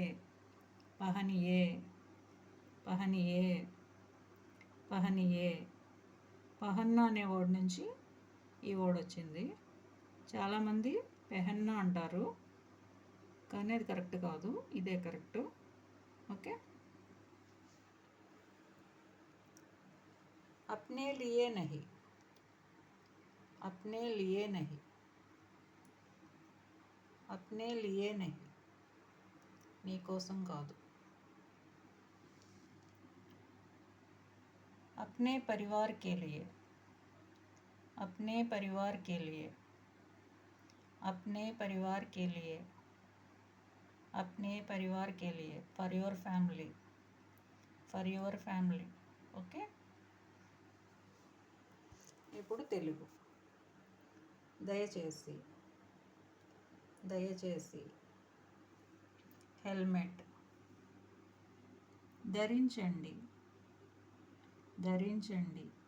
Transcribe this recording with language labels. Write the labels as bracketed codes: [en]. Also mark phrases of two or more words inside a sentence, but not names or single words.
[hi] पहनिए. पहनिए. [te] పహనియే. పహన్నా అనే వర్డ్ నుంచి ఈ వర్డ్ వచ్చింది. చాలామంది పెహన్నా అంటారు, కానీ అది కరెక్ట్ కాదు, ఇదే కరెక్ట్. ఓకే. [hi] अपने लिए नहीं. अपने लिए नहीं. अपने लिए नहीं, [te] నీకోసం కాదు. [hi] अपने परिवार के लिए. अपने परिवार के लिए. अपने परिवार के लिए. अपने परिवार के लिए. [en] For your family. For your family. [te] ఓకే. ఇప్పుడు తెలుగు. దయచేసి. దయచేసి. హెల్మెట్. ధరించండి. ధరించండి.